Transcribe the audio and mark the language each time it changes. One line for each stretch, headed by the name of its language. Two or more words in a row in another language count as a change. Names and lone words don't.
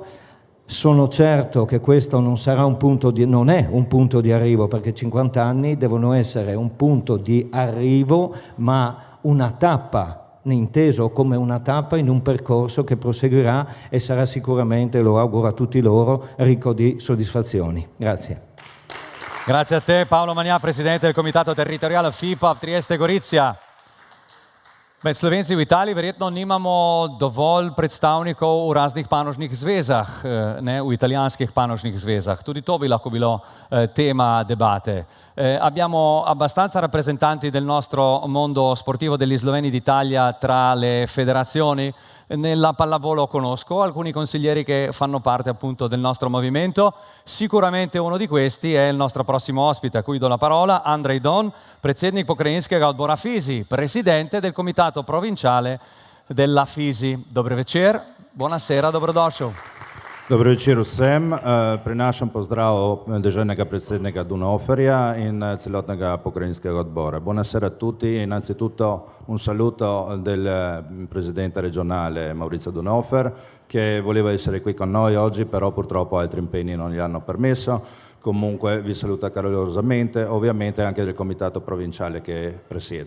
Italian: Sono certo che questo non sarà non è un punto di arrivo, perché 50 anni devono essere un punto di arrivo, ma una tappa, inteso come una tappa in un percorso che proseguirà e sarà sicuramente, lo auguro a tutti loro, ricco di soddisfazioni. Grazie. Grazie a te Paolo Magnà, presidente del Comitato Territoriale FIPAV Trieste Gorizia.
Slovenian: Slovenci v Italiji verjetno nimamo dovolj predstavnikov v raznih panožnih zvezah, v italijanskih panožnih zvezah. Tudi to bi lahko bilo tema debate.
Italian: Abbiamo abbastanza rappresentanti del nostro mondo sportivo degli sloveni d'Italia tra le federazioni. Nella pallavolo conosco alcuni consiglieri che fanno parte appunto del nostro movimento. Sicuramente uno di questi è il nostro prossimo ospite, a cui do la parola, Andrej Don,
Slovenian: predsednik pokrajinskega odbora
Italian: FISI, presidente del comitato provinciale della FISI.
Slovenian: Dober večer, buonasera, dobrodošel. Dobro večer vsem. Prinašam pozdrav deželnega predsednika Dunoferja in celotnega pokrajinskega odbora.
Italian: Buonasera a tutti. Innanzitutto un saluto del presidente regionale Maurizio Dunofer, che voleva essere qui con noi oggi, però purtroppo altri impegni non gli hanno permesso. Comunque vi saluta calorosamente, ovviamente anche del comitato provinciale che presiedo.